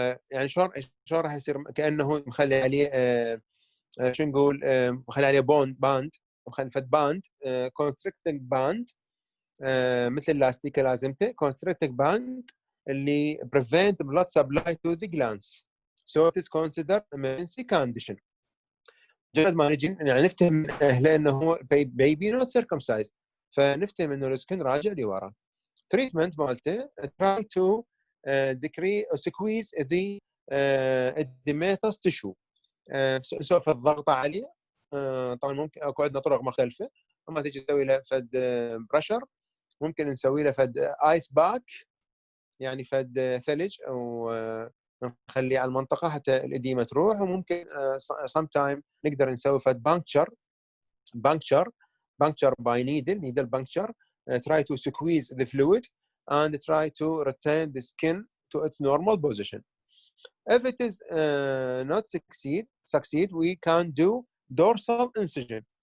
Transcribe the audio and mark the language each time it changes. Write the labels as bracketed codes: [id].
[ar] يعني شلون راح يصير كانه مخلي عليه شو نقول مخلي عليه باند مخلي فد باند constricting باند مثل اللاستيكه لازمته [en] constricting band اللي prevent blood supply to the glands. So it is considered emergency condition. [ar] مجرد ما نجي يعني نفتهم من اهله انه هو [en] baby not circumcised، [ar] فنفتهم انه السكن راجع لورا. [en] treatment [ar] مالته [en] try to decrease or squeeze the edematous tissue. [ar] سوف الضغط عليه. طبعا ممكن اكو عندنا طرق مختلفه، اما تيجي تسوي له فد برشر، ممكن نسوي له فد ايس باك يعني فد ثلج او نخليه على المنطقه حتى الاديمه تروح، وممكن sometime نقدر نسوي فد [en] puncture by needle puncture. Try to squeeze the fluid and try to return the skin to its normal position. If it is not succeed, we can do dorsal incision.